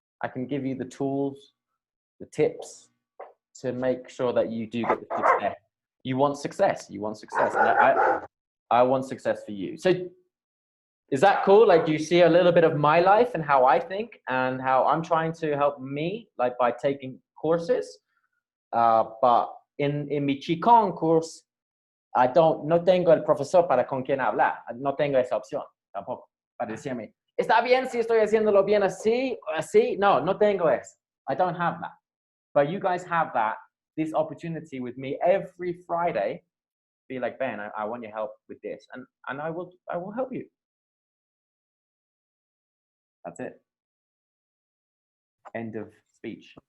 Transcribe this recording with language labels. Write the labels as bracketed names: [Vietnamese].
[English] I can give you the tools, the tips to make sure that you do get the success. You want success. You want success. And I want success for you. So is that cool? Like, you see a little bit of my life and how I think and how I'm trying to help me, like by taking courses. But in [Spanish] mi QiGong course, no tengo el profesor para con quien hablar. No tengo esa opción tampoco para decirme, ¿está bien si estoy haciéndolo bien así o así? No tengo eso. [English] I don't have that. [Spanish] But you guys have that, this opportunity with me every Friday. Be like, Ben, I want your help with this. And I will help you. That's it. End of speech.